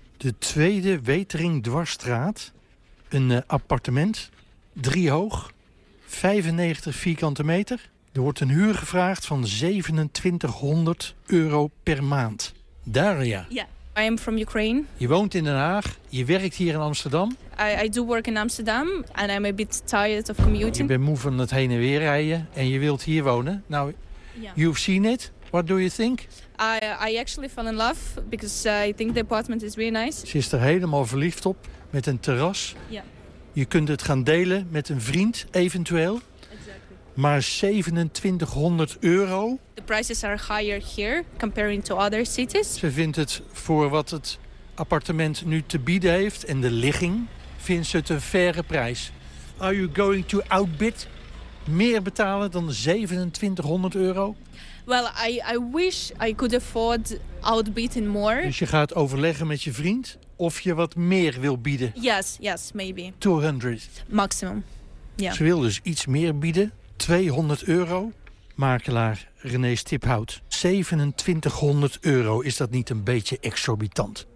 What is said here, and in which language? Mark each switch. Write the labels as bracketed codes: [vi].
[nl] De tweede Weteringdwarsstraat. Een appartement, 3 hoog... 95 vierkante meter. Er wordt een huur gevraagd van 2700 euro per maand. Daria. [en] Ja, I am from Ukraine. [nl] Je woont in Den Haag. Je werkt hier in Amsterdam. [en] I do work in Amsterdam and I'm a bit tired of commuting. [nl] Je bent moe van het heen en weer rijden en je wilt hier wonen. [en] Nou, yeah. You've seen it. What do you think? I actually fell in love because I think the apartment is really nice. [nl] Ze is er helemaal verliefd op met een terras. Ja. Yeah. Je kunt het gaan delen met een vriend, eventueel. [en] Exactly. [nl] Maar 2700 euro. [en] The prices are higher here comparing to other cities. [nl] Ze vindt het voor wat het appartement nu te bieden heeft en de ligging, vindt ze het een faire prijs. [en] Are you going to outbid? [nl] Meer betalen dan 2700 euro? [en] Well, I wish I could afford outbidding more. [nl] Dus je gaat overleggen met je vriend of je wat meer wil bieden. [en] Yes, maybe. [nl] 200. Maximum, ja. Ze wil dus iets meer bieden. 200 euro. Makelaar René Stiphout. 2700 euro. Is dat niet een beetje exorbitant?